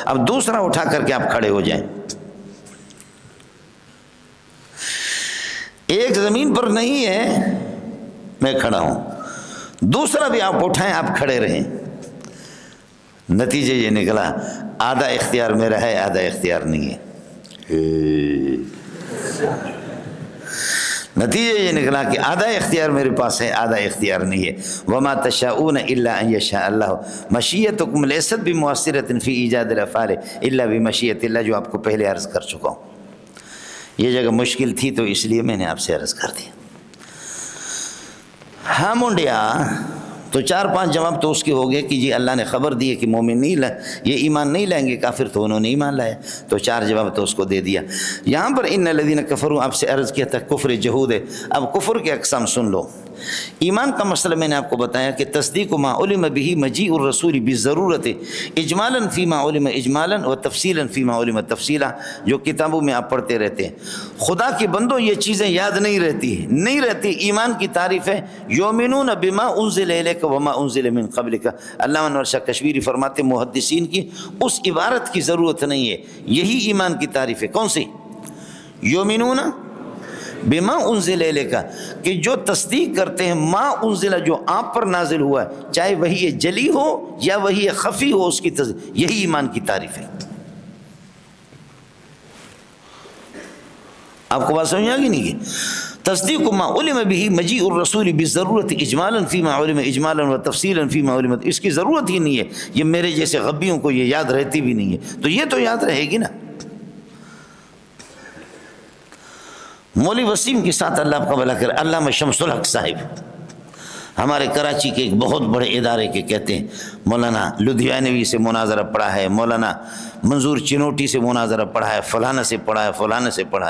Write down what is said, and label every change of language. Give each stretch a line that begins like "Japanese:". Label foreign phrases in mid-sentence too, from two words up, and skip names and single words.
Urdu: اب دوسرا اٹھا کر کے آپ کھڑے ہو جائیں. ایک زمین پر نہیں ہے, میں کھڑا ہوں, دوسرا بھی آپ اٹھائیں, آپ کھڑے رہیں. نتیجہ یہ نکلا آدھا اختیار میرا ہے آدھا اختیار نہیں ہے۔ نتیجہ یہ نکلا کہ آدھا اختیار میرے پاس ہے آدھا اختیار نہیں ہے۔
Arabic: وما تشاؤون الا ان یشاء اللہ مشیتکم لیست بمؤثرۃ فی ایجاد الافعال الا بمشیۃ اللہ،
Urdu: جو آپ کو پہلے عرض کر چکا ہوں۔ یہ جگہ مشکل تھی تو اس لیے میں نے آپ سے عرض کر دیا۔ ہاں منڈیا تو 4-5 جواب تو اس کے ہو گئے کہ جی اللہ نے خبر دی ہے کہ مومن نہیں یہ ایمان نہیں لائیں گے، کافر تو انہوں نے ایمان لایا، تو 4 جواب تو اس کو دے دیا۔ یہاں پر
Arabic: ان الذین کفروا
Urdu: آپ سے عرض کیا تھا کفر جہود ہے۔ اب کفر کے اقسام سن لو۔ ایمان کا مسئلہ میں نے آپ کو بتایا کہ
Arabic: تصدیق ما علم به مجیء الرسول بالضرورت اجمالا فیما علم اجمالا و تفصیلا فیما علم تفصیلا،
Urdu: جو کتابوں میں آپ پڑھتے رہتے ہیں۔ خدا کے بندوں یہ چیزیں یاد نہیں رہتی۔ ایمان کی تعریف ہے
Arabic: یؤمنون بما انزل الیک وما انزل من قبلک۔
Urdu: علامہ انور شاہ کشمیری فرماتے محدثین کی اس عبارت کی ضرورت نہیں ہے، یہی ایمان کی تعریف ہے۔ کون سی؟
Arabic: یؤمنون بما انزل الیک،
Urdu: کہ جو تصدیق کرتے ہیں
Arabic: ما انزل،
Urdu: جو آپ پر نازل ہوا ہے، چاہے وہی جلی ہو یا وہی خفی ہو، اس کی تصدیق، یہی ایمان کی تعریف ہے۔ آپ کو بات سمجھ آ گئی نہیں کہ
Arabic: تصدیق ما علم به مجیء الرسول بالضرورت اجمالا فیما علم اجمالا و تفصیلا فیما علم،
Urdu: اس کی ضرورت ہی نہیں ہے، یہ میرے جیسے غبیوں کو یہ یاد رہتی بھی نہیں ہے، تو یہ تو یاد رہے گی نا۔ مولوی وسیم کے ساتھ اللہ آپ کا بھلا کرے، علامہ شمس الحق صاحب ہمارے کراچی کے ایک بہت بڑے ادارے کے کہتے ہیں، مولانا لدھیانوی سے مناظرہ پڑھا ہے، مولانا منظور چنوٹی سے مناظرہ پڑھا ہے، فلانا سے پڑھا ہے، فلانا سے پڑھا ہے۔